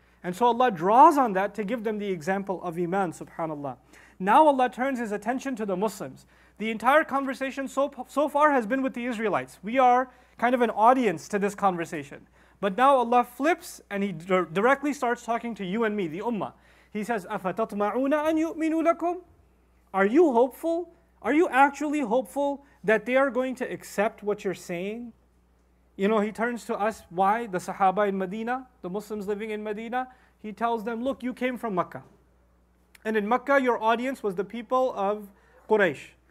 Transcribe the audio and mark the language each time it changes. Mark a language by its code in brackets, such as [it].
[en] And so Allah draws on that to give them the example of Iman, subhanAllah. Now Allah turns His attention to the Muslims. The entire conversation so far has been with the Israelites. We are kind of an audience to this conversation. But now Allah flips and He directly starts talking to you and me, the Ummah. He says, [ar] أَفَتَطْمَعُونَ أَن يُؤْمِنُوا لَكُمْ? [en] Are you hopeful? Are you actually hopeful that they are going to accept what you're saying? You know, He turns to us, why? The Sahaba in Medina, the Muslims living in Medina. He tells them, look, you came from Makkah. And in Makkah, your audience was the people of Quraysh.